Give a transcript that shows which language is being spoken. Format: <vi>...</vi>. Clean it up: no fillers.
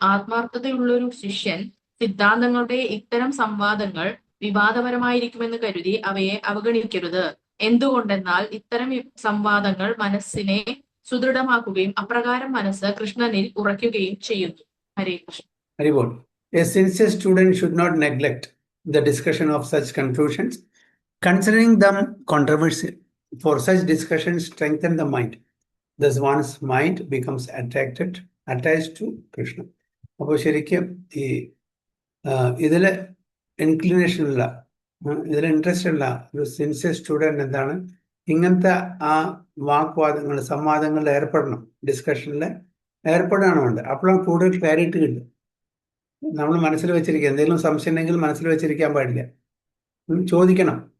<ml>ആത്മാർത്ഥതയുള്ളൊരു ശിഷ്യൻ സിദ്ധാന്തങ്ങളുടെ ഇത്തരം സംവാദങ്ങൾ വിവാദപരമായിരിക്കുമെന്ന് കരുതി അവയെ അവഗണിക്കരുത്. എന്തുകൊണ്ടെന്നാൽ ഇത്തരം സംവാദങ്ങൾ മനസ്സിനെ സുദൃഢമാക്കുകയും അപ്രകാരം മനസ്സ് കൃഷ്ണനിൽ ഉറയ്ക്കുകയും ചെയ്യുന്നു. ഹരേ Krishna.</ml> <en>Very good. A sincere student should not neglect the discussion of such conclusions, considering them controversial. For such discussions strengthen the mind. Thus one's mind becomes attached to Krishna.</en> <ml>അപ്പോൾ ശരിക്കും ഈ ഇതിൽ ഇൻക്ലിനേഷനുള്ള, ഇതിൽ ഇൻട്രസ്റ്റ് ഉള്ള ഒരു സിൻസിയർ സ്റ്റുഡൻറ് എന്താണ്, ഇങ്ങനത്തെ ആ വാഗ്വാദങ്ങൾ സംവാദങ്ങളിൽ ഏർപ്പെടണം, ഡിസ്കഷനിൽ ഏർപ്പെടുകയാണ് വേണ്ടത്. അപ്പോഴാണ് കൂടുതൽ ക്ലാരിറ്റി കിട്ടും. നമ്മൾ മനസ്സിൽ വെച്ചിരിക്കുക, എന്തെങ്കിലും സംശയം ഉണ്ടെങ്കിൽ മനസ്സിൽ വെച്ചിരിക്കാൻ പാടില്ല, ചോദിക്കണം.</ml>